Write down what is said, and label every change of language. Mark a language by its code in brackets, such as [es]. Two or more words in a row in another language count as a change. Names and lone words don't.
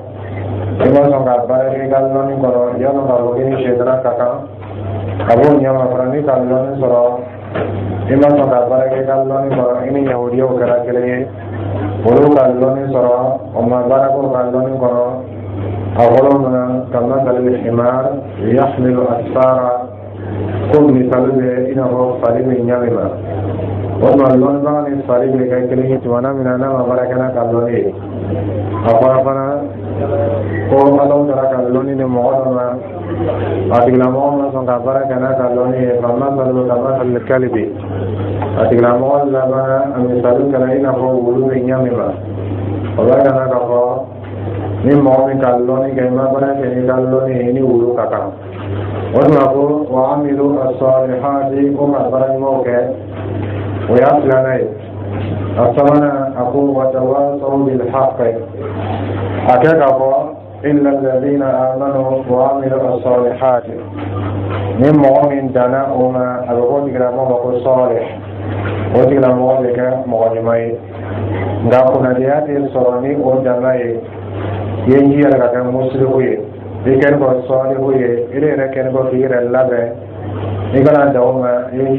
[bm] i ma sɔn ka baara kɛ i ka lɔnni kɔnɔ i y'a dɔn k'a fɔ k'i ni sɛtana ka kan a b'o ɲɛma fana ni ka lɔnni sɔrɔ i ma sɔn ka baara kɛ i ka lɔnni kɔnɔ i ni yahudiyaw kɛra kelen ye olu ka lɔnni sɔrɔ o ma baara k'o ka lɔnni kɔnɔ a fɔlɔ mana ka [ar] مثل الحمار يحمل أسفارا [bm] ko misali bɛ i n'a fɔ fali bɛ ɲami ma o tuma lɔnnibaga ni fali bɛ kɛ kelen ye tuma min na n'a ma baara kɛ n'a ka lɔnni ye a fɔra fana ko Ala taala ka lɔnni di mɔgɔ dɔ ma a tigilamɔgɔ ma sɔn ka baara kɛ n'a ka lɔnni ye [ar] فمثله كمثل الكلب [bm] a tigilamɔgɔ laban a misali kɛra i n'a fɔ wulu bɛ ɲami ma o b'a yira k'a fɔ ni mɔgɔ min ka lɔnni kɛ i ma baara kɛ n'i ka lɔnni ye ni wulu ka kan o tuma ko [ar] وعملوا الصالحات [bm] ko ka baara ɲumanw kɛ o y'a filanan ye a sabanan a ko [ar] وتواصوا بالحق [bm] a kɛ k'a fɔ [ar] إلا الذين آمنوا وعملوا الصالحات [bm] ni mɔgɔ min danna o ma a bɛ fɔ tigilamɔgɔ ma ko salih o tigilamɔgɔ bɛ kɛ mɔgɔ ɲuman ye nka kunnadiya tɛ sɔrɔ ni o danna ye i ye n'i yɛrɛ ka kɛ musiriku ye i kɛlen kɔ sɔlihu ye i yɛrɛ kɛlen kɔ k'i yɛrɛ labɛn i kana dan o ma i ye